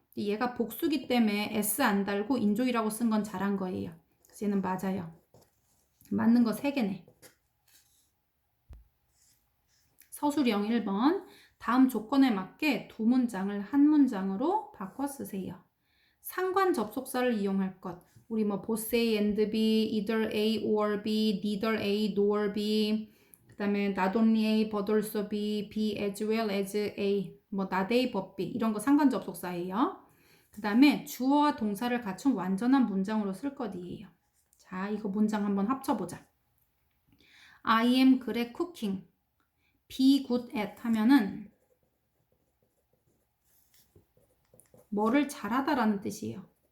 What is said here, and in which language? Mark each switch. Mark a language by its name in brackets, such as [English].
[Korean] 얘가 복수기 때문에 s 안 달고 인조이라고 쓴 건 잘한 거예요. 그래서 얘는 맞아요. 맞는 거 3개네. 서술형 1번. 다음 조건에 맞게 두 문장을 한 문장으로 바꿔 쓰세요. 상관 접속사를 이용할 것. [English] 우리 뭐 both A and B, either A or B, neither A nor B. 그 다음에 not only A but also B, B as well as A. 뭐 not A but B. [Korean] 이런 거 상관 접속사예요. 그 다음에 주어와 동사를 갖춘 완전한 문장으로 쓸 것이에요. 자, 이거 문장 한번 합쳐보자. [English] I am good at cooking. [Korean] be good at 하면은 뭐를 잘하다라는 뜻이에요.